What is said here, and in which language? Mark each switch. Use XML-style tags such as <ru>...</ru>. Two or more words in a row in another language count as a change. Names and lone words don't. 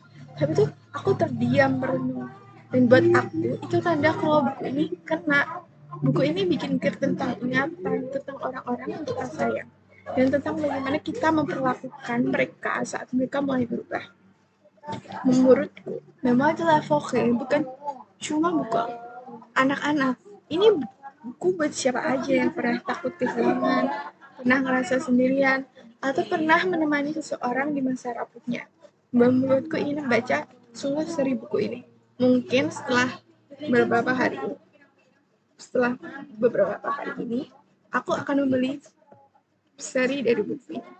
<id>Tapi tuh aku terdiam merenung. Dan buat aku itu tanda kalau buku ini kena. Buku ini bikin pikir tentang ingatan, tentang orang-orang yang kita sayang, dan tentang bagaimana kita memperlakukan mereka saat mereka mulai berubah. Menurutku, Memoir de la Forêt bukan cuma buku anak-anak. Ini buku buat siapa aja yang pernah takut kehilangan, pernah ngerasa sendirian, atau pernah menemani seseorang di masa rapuhnya. Menurutku ingin baca sungguh seri buku ini. Mungkin setelah beberapa hari ini, aku akan membeli seri dari buku ini.</id>